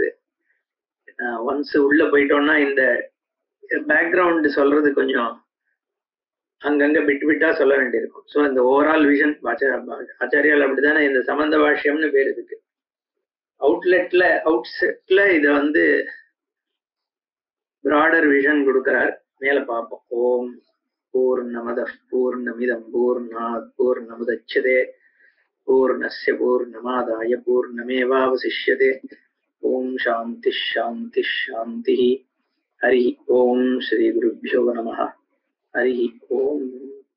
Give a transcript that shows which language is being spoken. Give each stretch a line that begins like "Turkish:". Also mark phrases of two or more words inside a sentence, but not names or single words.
Tamil: ஒன்ஸ் உள்ள போயிட்டோம்னா இந்த பேக்ரவுண்ட் சொல்றது கொஞ்சம் அங்கங்க விட்டா சொல்ல வேண்டியிருக்கும். ஸோ இந்த
English: overall vision
Tamil: ஆச்சாரியால் அப்படித்தானே இந்த சம்பந்த பாஷ்யம்னு பேர் இருக்கு. அவுட்செட்ல இதை
English: broader vision
Tamil: கொடுக்கிறார். மேல பார்ப்போம்.
Sanskrit: ॐ पूर्णमदः पूर्णमिदं पूर्णात् पूर्णमुदच्यते पूर्णस्य पूर्णमादाय पूर्णमेवावशिष्यते. ॐ शान्तिः शान्तिः शान्तिः. हरिः ॐ। श्री गुरुभ्यो नमः. हरिः ॐ.